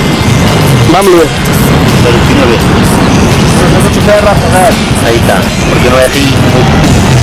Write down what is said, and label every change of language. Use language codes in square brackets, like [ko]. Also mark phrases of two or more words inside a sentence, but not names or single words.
[pt] Vamos ver. pero o pino verde. [es] No se puede razonar. [pt] Aí está, porque não é assim muito.